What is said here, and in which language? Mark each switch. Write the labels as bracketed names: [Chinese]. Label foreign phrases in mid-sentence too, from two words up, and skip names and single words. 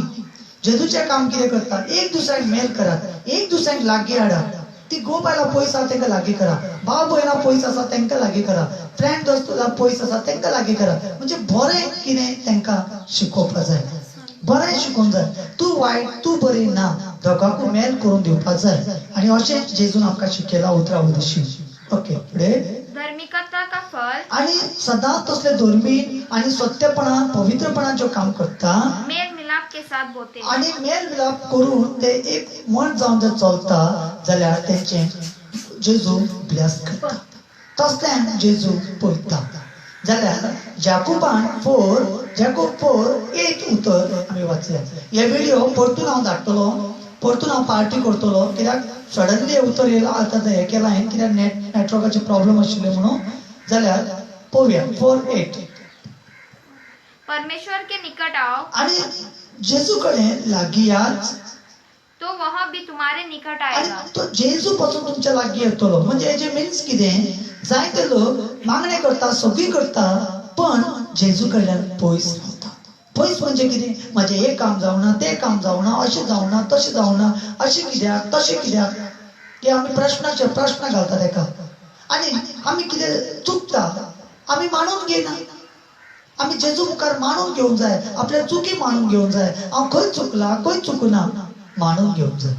[Konkani] जेजूचें काम कितें करता एक दुसऱ्याक मेल करात एक दुसऱ्याक लागीं हाडात ती गो बायलां पयस आसा तांकां लागीं करा भाव भयणां पयस आसा तांकां लागीं करा फ्रेंड दोस्त पयस आसा तांकां लागीं करा म्हणजे बरें कितें तांकां शिकोवपाक जाय बरें शिकोवंक जाय तूं वायट तूं बरी ना दोगांकूय मेल करून दिवपाक जाय आनी अशें जेजून आमकां शिकयलां उतरां उद्देशीर ओके फुडें [Hindi] धार्मिकता का फल [Konkani] आणि सदांच तसले धर्मीन आणि सत्यपणान पवित्रपणान जो काम करता [Hindi] मेल मिलाप के साथ बोते [Konkani] आणि मेल मिलाप करून ते एक मन जावन जर चलता जाल्यार तेंचे जेजू ब्लेस करता तसल्यान जेजू पळयता जाल्यार जाकुबान 4:8 उतर आमी वाचल्या हे व्हिडिओ परतून हांव धाडटलो परतून हांव पार्टी करतलो कित्याक सडनली हे उतर येयला आतां हें केलां हांवें कित्याक नेटवर्काचे प्रॉब्लेम आशिल्ले म्हणून जाल्यार पळोवया 4:8 [Hindi] परमेश्वर के निकट आओ [Konkani] आणि जेजू कडेन लागीं याच [Hindi] तो वह भी तुम्हारे निकट [Konkani] आणि [Hindi] आएगा [Konkani] तो जेजू पासून तुमच्या लागीं येतलो म्हणजे हेजे मिन्स कितें जायते लोक मागणे करता सगळी करता पण जेजू कडल्यान पयस रावता पयस म्हणजे कितें म्हाजें हे काम जावना तें काम जावना अशें जावना तशें जावना अशें कित्याक तशें कित्याक ते आमी प्रश्न घालता ताका आनी आमी कितें चुकता आमी मानून घेयना आम्ही जेजू मुखार मानून घेऊन जाय, आपल्या चुकी मानून घेऊन जाय, हांव खंय चुकला खंय चुकूना मानून घेऊन जाय.